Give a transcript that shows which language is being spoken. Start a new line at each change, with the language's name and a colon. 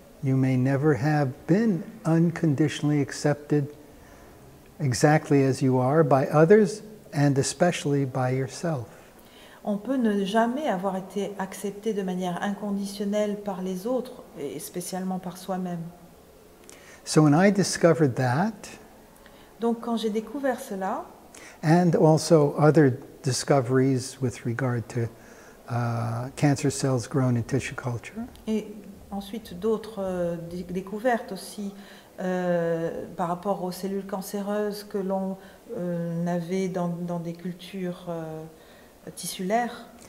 English: you may never have been unconditionally accepted exactly as you are by others and especially by yourself.
French: On peut ne jamais avoir été accepté de manière inconditionnelle par les autres, et spécialement par soi-même.
English: So when I discovered that,
French: Donc quand j'ai découvert cela,
English: and also other discoveries with regard to cancer cells grown in tissue culture,
French: et ensuite d'autres découvertes aussi par rapport aux cellules cancéreuses que l'on avait dans des cultures tissulaires,